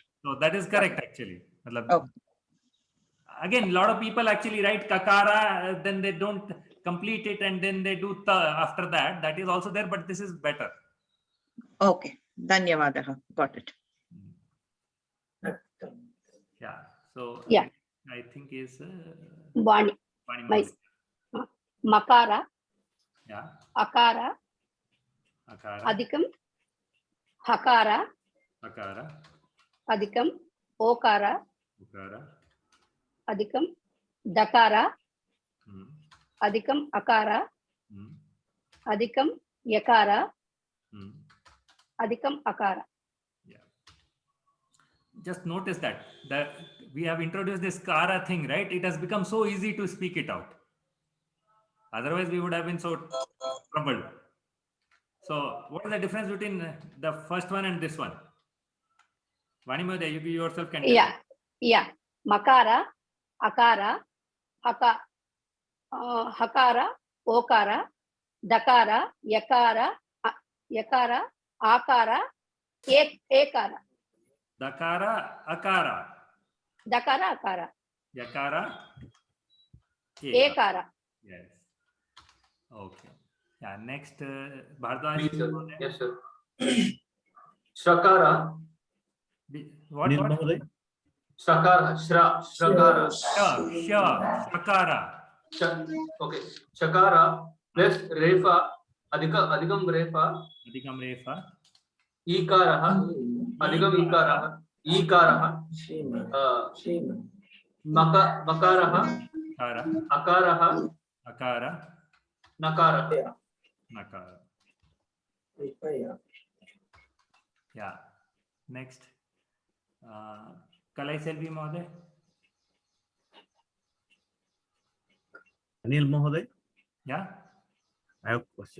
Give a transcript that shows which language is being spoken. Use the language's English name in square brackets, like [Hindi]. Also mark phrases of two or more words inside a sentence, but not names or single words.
[English] So that is correct actually. Again, a lot of people actually write kakara, then they don't complete it and then they do ta after that. That is also there, but this is better. Okay. Dhanyavadaha. Got it. Yeah. So Yeah. I think is Vani. Makara. Yeah. [Sanskrit] Akara. Adhikam. Hakara. Adhikam. Okara. Adhikam. Dakara. Adhikam Akara. Adhikam Yakara. Adhikam Akara. [English] Just notice that we have introduced this kara thing, right? It has become so easy to speak it out. Otherwise, we would have been so troubled. So, what is the difference between the first one and this one? Vani Mahoday, you yourself can tell. Yeah. [Sanskrit] Makara, Akara, Hakara, Okara, Dakara, Yakara, Akara, Ekara. Dakara, akara. Dakara, Akara. Yakara, Ekara. [English] Yes. Okay. Yeah. Next, Bhardwaj. Yes, sir. Shakara. What? [Sanskrit] Shakara. Shakara. Shakara. [English] Okay. Shakara plus refa. [Sanskrit] Adhikam refa. Ikaraha. Adhikam ikaraha. Ikaraha. Makaraha. Akaraha. Nakara. [English] Yeah. Next. Kalai Selvi Mahoday. Anil Mahoday? Yeah. I have a question.